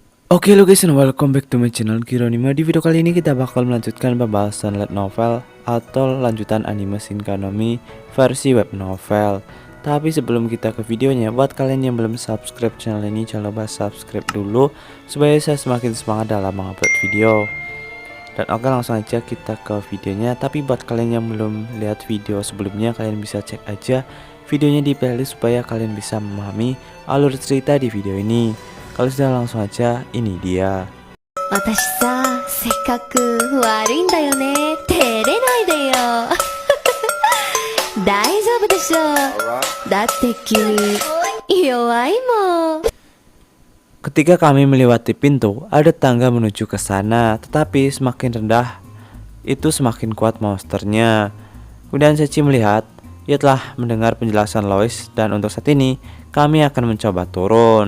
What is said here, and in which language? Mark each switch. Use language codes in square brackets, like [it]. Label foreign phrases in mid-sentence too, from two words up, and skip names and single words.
[en] Oke lo guys, and welcome back to my channel Kironima. [id] Di video kali ini kita bakal melanjutkan pembahasan [en] light novel [id] atau lanjutan anime Shinkanami versi [en] web novel. [id] Tapi sebelum kita ke videonya, buat kalian yang belum subscribe channel ini, jangan lupa subscribe dulu supaya saya semakin semangat dalam mengupload video. Dan oke, langsung aja kita ke videonya. Tapi buat kalian yang belum lihat video sebelumnya, kalian bisa cek aja videonya di playlist supaya kalian bisa memahami alur cerita di video ini. Kalau sudah, langsung aja, ini dia. [ja] 私さ、せっかく悪いんだよね。照れないでよ。大丈夫でしょ。だって君、弱いもん。 [id] Ketika kami melewati pintu, ada tangga menuju ke sana, tetapi semakin rendah, itu semakin kuat monsternya. Kemudian Sechi melihat, ia telah mendengar penjelasan Lois, dan untuk saat ini, kami akan mencoba turun.